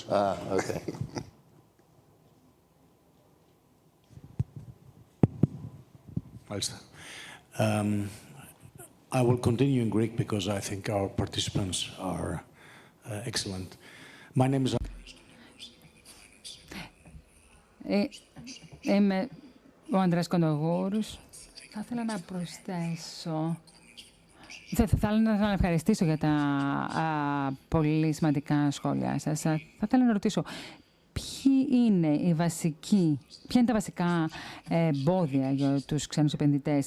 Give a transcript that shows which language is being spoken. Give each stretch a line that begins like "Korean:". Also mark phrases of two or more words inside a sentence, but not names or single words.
English: Ah, okay. I will continue in Greek because I think our participants are excellent. My name is
Greek: Είμαι ο Ανδρέας Κοντογούρους. Θα ήθελα να προσθέσω. Θα ήθελα να ευχαριστήσω για τα πολύ σημαντικά σχόλια σας. Θα ήθελα να ρωτήσω ποια είναι τα βασικά εμπόδια για τους ξένους επενδυτές.